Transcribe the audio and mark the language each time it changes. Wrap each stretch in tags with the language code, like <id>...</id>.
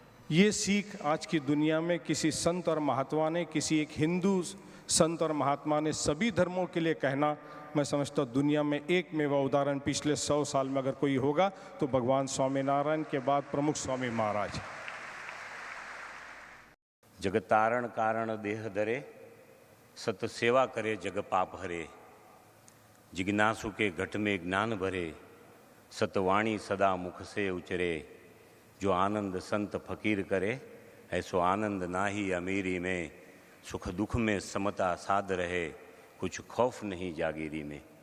<hi>ये सीख आज की दुनिया में किसी संत और महात्मा ने, किसी एक हिंदू संत और महात्मा ने सभी धर्मों के लिए कहना, मैं समझता हूँ दुनिया में एक मेवा उदाहरण पिछले 100 साल में अगर कोई होगा तो भगवान स्वामीनारायण के बाद प्रमुख स्वामी महाराज।</hi> <gu>જગતારણ કારણ દેહ ધરે, સત સેવા કરે જગ પાપ હરે.</gu> <hi>जिज्ञासु के घट में ज्ञान भरे, सतवाणी सदा मुख से उचरे. जो आनंद संत फकीर करे, ऐसो आनंद नाही अमीरी में. सुख दुख में समता साध रहे, कुछ खौफ नहीं जागीरी में.</hi>